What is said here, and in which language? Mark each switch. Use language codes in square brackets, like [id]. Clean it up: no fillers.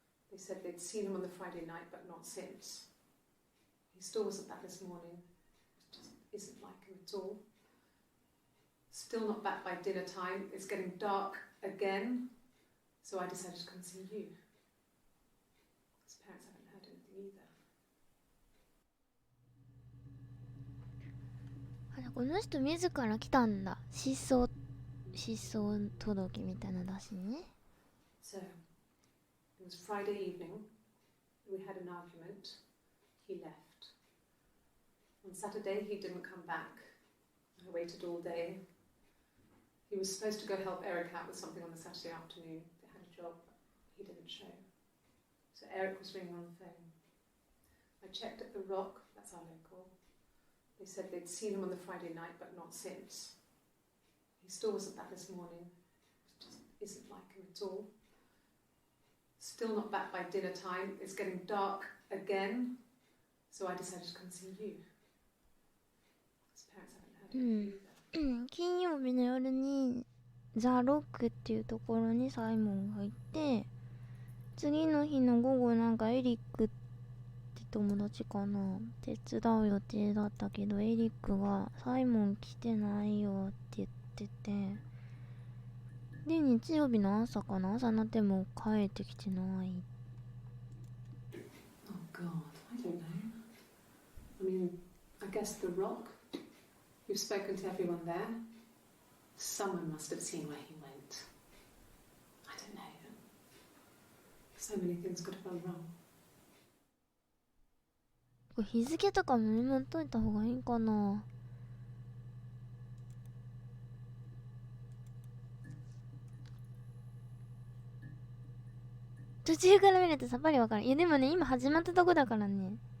[en] They said they'd seen him on the Friday night, but not since. He still wasn't back this morning. It just isn't like him at all. Still not back by dinner time. It's getting dark again. So I decided to come see you. His parents haven't heard anything either. [ja] あら、この人自ら来たんだ。失踪届みたいなの出しにね。 [en] So, it was Friday evening. We had an argument. He left. On Saturday, he didn't come back. I waited all day. He was supposed to go help Eric out with something on the Saturday afternoon. They had a job. He didn't show. So Eric was ringing on the phone. I checked at the Rock, that's our local. They said they'd seen him on the Friday night, but not since. He still wasn't back this morning. It just isn't like him at all. Still not back by dinner time. It's getting dark again. So I decided to come see you. His parents haven't [ja] 金曜日の夜にザ・ロックっていうところにサイモンがいて、次の日の午後なんかエリックって友達かな手伝う予定だったけど、エリックがサイモン来てないよって言ってて、で日曜日の朝かな、朝になっても帰ってきてない。 [en] Oh God, I don't know. I mean, I guess the Rock. You've spoken to everyone there. Someone must have seen where he went. I don't know. So many things could have gone wrong. [ja] これ日付とかもメモっといた方がいいかな。途中から見るとさっぱりわからん。いやでもね、今始まったとこだからね。